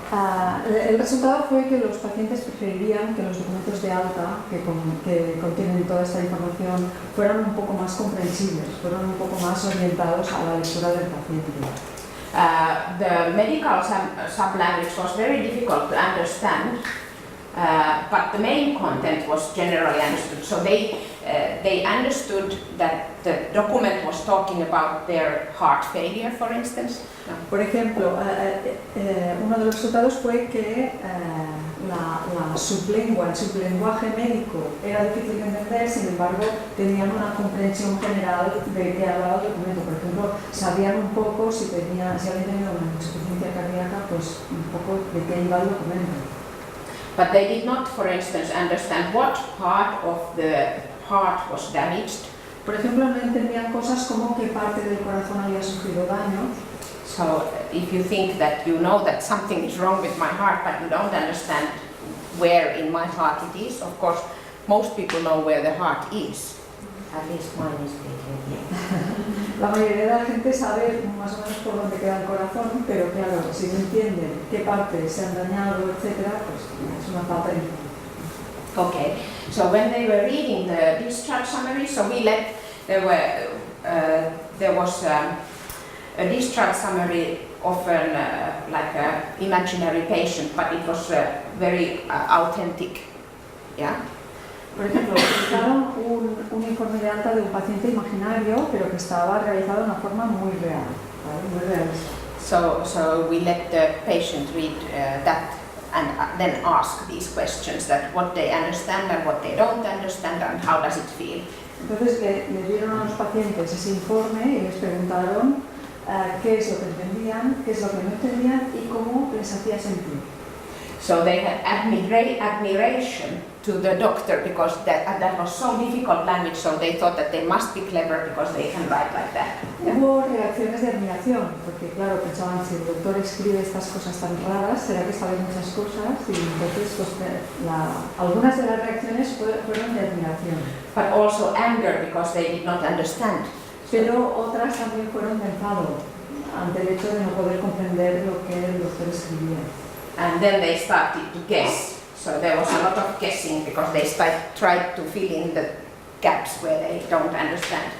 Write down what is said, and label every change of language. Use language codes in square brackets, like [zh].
[es] El resultado fue que los pacientes preferirían que los documentos de alta que contienen toda esta información fueran un poco más comprensibles, fueran un poco más orientados a la lectura del paciente. [en] The medical sub-language was very difficult to understand, but the main content was generally understood. So they understood that the document was talking about their heart failure, for instance. [es] Por ejemplo, uno de los resultados fue que la sublengua, el sublenguaje médico era difícil de entender, sin embargo tenían una comprensión general de qué hablaba el documento. Por ejemplo, sabían un poco si habían tenido una insuficiencia cardíaca, pues un poco de qué iba el documento. [en] But they did not, for instance, understand what part of the heart was damaged. [es] Por ejemplo, no entendían cosas como qué parte del corazón había sufrido daño. [en] So if you think that you know that something is wrong with my heart, but you don't understand where in my heart it is, of course, most people know where the heart is. At least mine is thinking here. [es] La mayoría de la gente sabe más o menos por dónde queda el corazón, pero claro, si no entienden qué partes se han dañado, etcétera, pues es una falta de información. [en] Okay, so when they were reading the discharge summary, so there was a discharge summary of like an imaginary patient, but it was very authentic. Yeah. [es] Por ejemplo, utilizaron un informe de alta de un paciente imaginario, pero que estaba realizado de una forma muy real, ¿vale? Muy realista. [en] So we let the patient read that and then ask these questions, that what they understand and what they don't understand and how does it feel. [es] Entonces le dieron a los pacientes ese informe y les preguntaron qué es lo que entendían, qué es lo que no entendían y cómo les hacía sentir. [en] So they had admiration to the doctor because that was so difficult language, so they thought that they must be clever because they can write like that. [es] Hubo reacciones de admiración, porque claro, pensaban, si el doctor escribe estas cosas tan raras, será que sabe muchas cosas, y entonces pues, algunas de las reacciones fueron de admiración. [en] But also anger because they did not understand. [es] Pero otras también fueron de enfado, ante el hecho de no poder comprender lo que el doctor escribía. [en] And then they started to guess. So there was a lot of guessing because they tried to fill in the gaps where they don't understand.